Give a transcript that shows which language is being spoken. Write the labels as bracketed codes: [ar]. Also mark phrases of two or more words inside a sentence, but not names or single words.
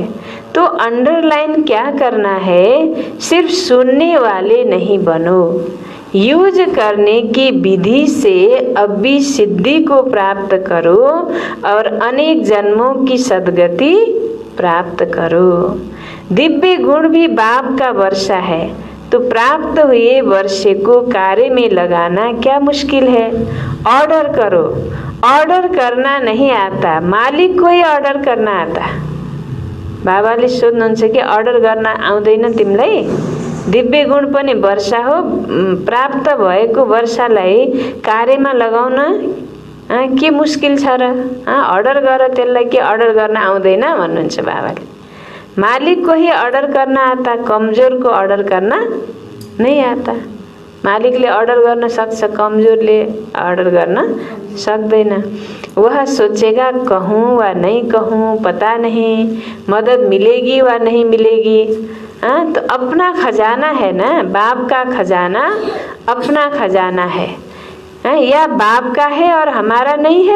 [hi] तो अंडरलाइन क्या करना है, सिर्फ सुनने वाले नहीं बनो, यूज करने की विधि से अभी सिद्धि को प्राप्त करो और अनेक जन्मों की सद्गति प्राप्त करो। दिव्य गुण भी बाप का वर्षा है, तो प्राप्त हुए वर्षे को कार्य में लगाना क्या मुश्किल है। ऑर्डर करो, ऑर्डर करना नहीं आता, मालिक को ही ऑर्डर करना आता। [ne] बाबाले सोध्नुहुन्छ कि अर्डर गर्न आउँदैन तिमीलाई, दिव्य गुण पनि वर्षा हो, प्राप्त भएको वर्षालाई कार्यमा लगाउन के मुस्किल छ र, अर्डर गर त्यसलाई, के अर्डर गर्न आउँदैन भन्नुहुन्छ बाबाले। [hi] मालिक को ही [ne] अर्डर गर्न [hi] आता, कमजोर को [ne] अर्डर गर्न [hi] नहीं आता। [ne] मालिकले अर्डर गर्न सक्छ, कमजोरले अर्डर गर्न सक्दैन। [hi] वह सोचेगा कहूँ वा नहीं कहूँ पता नहीं, मदद मिलेगी वा नहीं मिलेगी। तो अपना खजाना है ना, बाप का खजाना अपना खजाना है, या बाप का है और हमारा नहीं है।